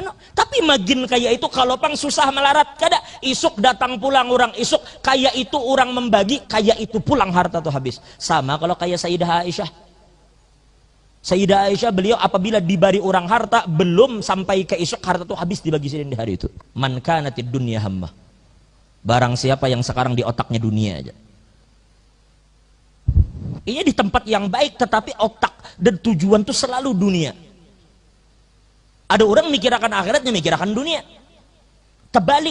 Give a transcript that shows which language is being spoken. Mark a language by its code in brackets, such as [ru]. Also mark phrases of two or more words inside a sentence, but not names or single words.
[bjn] Tapi magin kaya itu kalau pang susah melarat, kada isuk datang pulang orang isuk, kaya itu orang membagi, kaya itu pulang harta tuh habis. [id] Sama kalau kaya Sayyidah Aisyah. Sayyidah Aisyah beliau apabila diberi orang harta belum sampai ke isuk harta tuh habis dibagi Sidin di hari itu. [ar] Man kanatid dunya hammah. [id] Barang siapa yang sekarang di otaknya dunia aja. Ini di tempat yang baik tetapi otak dan tujuan itu selalu dunia. Ada orang mikirkan akhiratnya, mikirkan dunia. Terbalik.